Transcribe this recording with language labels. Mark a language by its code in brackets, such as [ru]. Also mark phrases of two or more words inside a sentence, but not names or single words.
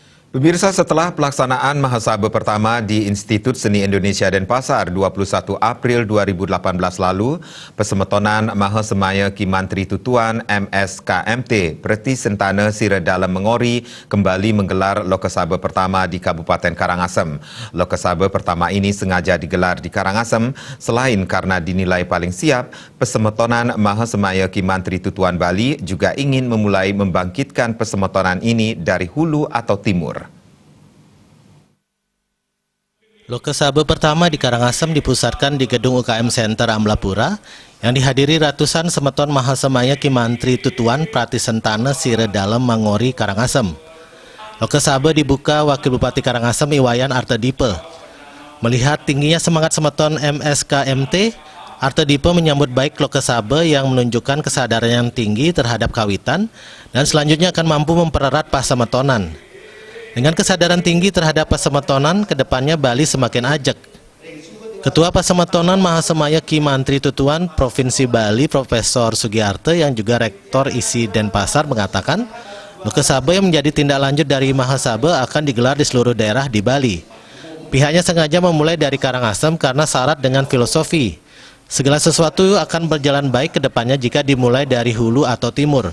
[id] Pemirsa, setelah pelaksanaan Mahasabah pertama di Institut Seni Indonesia Denpasar 21 April 2018 lalu, Pesemetonan Mahasemaya Ki Mantri Tutuan MSKMT Preti Sentana Siradalem Mengori kembali menggelar Lokasabah pertama di Kabupaten Karangasem. Lokasabah pertama ini sengaja digelar di Karangasem selain karena dinilai paling siap, Pesemetonan Mahasemaya Ki Mantri Tutuan Bali juga ingin memulai membangkitkan pesemetonan ini dari hulu atau timur. Lokasabah pertama di Karangasem dipusatkan di Gedung UKM Center Amlapura yang dihadiri ratusan semeton Mahasemaya Ki Mantri Tutuan Prati Sentana Siradalem Mangori Karangasem. Lokasabah dibuka Wakil Bupati Karangasem Iwayan Artadipe. Melihat tingginya semangat semeton MSKMT, Artadipe menyambut baik Lokasabah yang menunjukkan kesadaran yang tinggi terhadap kawitan dan selanjutnya akan mampu mempererat pasemetonan. Dengan kesadaran tinggi terhadap pasemetonan, kedepannya Bali semakin ajak. Ketua Pasemetonan Mahasemaya Ki Mantri Tutuan Provinsi Bali, Profesor Sugiarte yang juga Rektor ISI Denpasar mengatakan, Lokasabah yang menjadi tindak lanjut dari Mahasabah akan digelar di seluruh daerah di Bali. Pihaknya sengaja memulai dari Karangasem karena syarat dengan filosofi. Segala sesuatu akan berjalan baik kedepannya jika dimulai dari hulu atau timur.